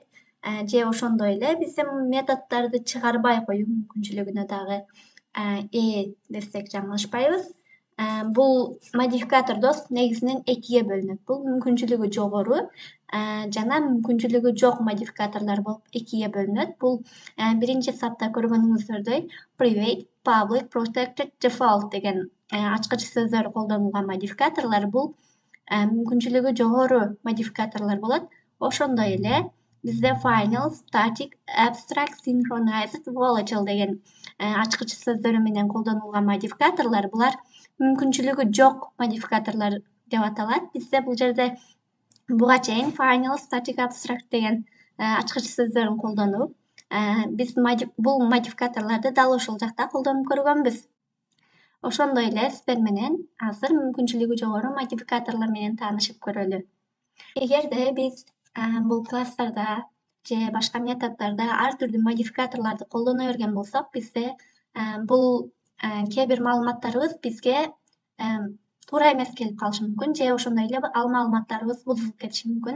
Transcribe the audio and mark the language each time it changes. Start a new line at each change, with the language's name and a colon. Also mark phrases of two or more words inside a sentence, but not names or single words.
Kyrgyz: Же ошондой эле бизде методдорду чыгарбай коюу мүмкүнчүлүгүнө дагы ээ десек жаңылышпайбыз. Бул модификатор доступ негизинен экиге бөлүнөт. Бул мүмкүнчүлүгү жогору жана мүмкүнчүлүгү жок модификаторлор болуп экиге бөлүнөт. Бул биринчи сапта көргөнүңүздөрдөй
English: private, public, protected, default
Kyrgyz: деген ачкыч сөздөр колдонулган модификаторлор бул мүмкүнчүлүгү жогору модификаторлор болот. Ошондой эле бизде
English: final, static, abstract, synchronized, volatile
Kyrgyz: деген ачкыч сөздөрү менен колдонулган модификаторлор булар мүмкүнчүлүгү жок модификаторлор деп аталат. Бизде бул жерде буга чейин
English: final, static, abstract
Kyrgyz: деген ачкыч сөздөрүн колдонуп, биз бул модификаторлорду дал ошол жакта колдонуп көргөнбүз. Ошондой эле сиздер менен азыр мүмкүнчүлүгү жогору модификаторлор менен таанышып көрөлү. Эгерде биз бул класстарда же башка методдордо ар түрдүү модификаторлорду колдоно берген болсок, бизде бул кээ бир маалыматтарыбыз бизге туура эмес келип калышы мүмкүн, же ошондой эле ал маалыматтарыбыз бузулуп кетиши мүмкүн.